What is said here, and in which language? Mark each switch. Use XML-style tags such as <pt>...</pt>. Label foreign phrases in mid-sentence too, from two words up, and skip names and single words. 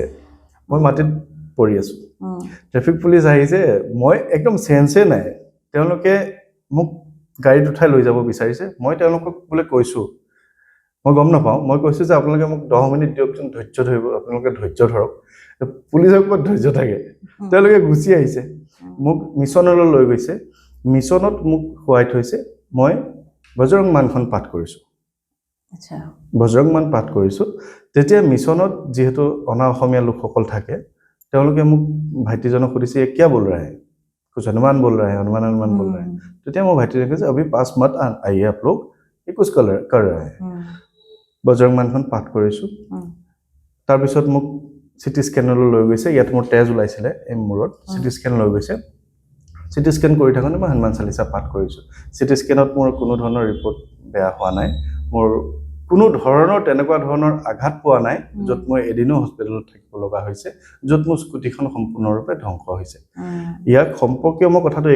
<as>মই মাটিত পৰি আছোঁ ট্ৰেফিক পুলিচ আহিছে মই একদম চেন্সে নাই তেওঁলোকে মোক গাড়ীত উঠাই লৈ যাব বিচাৰিছে মই তেওঁলোকক বোলে কৈছোঁ মই গম নাপাওঁ মই কৈছোঁ যে আপোনালোকে মোক 10 মিনিট দিয়কচোন ধৈৰ্য ধৰিব আপোনালোকে ধৈৰ্য ধৰক পুলিচৰ ওপৰত ধৈৰ্য থাকে তেওঁলোকে গুচি আহিছে মোক মিছনলৈ লৈ গৈছে মিছনত মোক শুৱাই থৈছে মই বজৰং মানখন পাঠ কৰিছোঁ তেতিয়া মিছনত যিহেতু অনা অসমীয়া লোকসকল থাকে তেওঁলোকে মোক ভাইটিজনক সুধিছে</as> <hi>क्या बोल रहा है कुछ हनुमान बोल रहा है हनुमान बोल रहा है</hi> <as>हनुमान बोल रहा है তেতিয়া মই ভাইটিজনে কৈছে</as> <hi>अभी पास मत आइए आप लोग ये कुछ कर रहा है</hi> <as>বজৰং মানখন পাঠ কৰিছোঁ তাৰপিছত মোক চিটি স্কেনলৈ লৈ গৈছে ইয়াত মোৰ তেজ ওলাইছিলে এই মূৰত চিটি স্কেন লৈ গৈছে চিটি স্কেন কৰি থাকোঁতে মই হনুমান চালিচা পাঠ কৰিছোঁ চিটি স্কেনত মোৰ কোনো ধৰণৰ ৰিপৰ্ট বেয়া হোৱা নাই মোৰ কোনো ধৰণৰ তেনেকুৱা ধৰণৰ আঘাত পোৱা নাই য'ত মই এদিনো হস্পিটেলত থাকিব লগা হৈছে য'ত মোৰ স্কুটিখন সম্পূৰ্ণৰূপে ধ্বংস হৈছে ইয়াক সম্পৰ্কীয় মই কথাটো</as>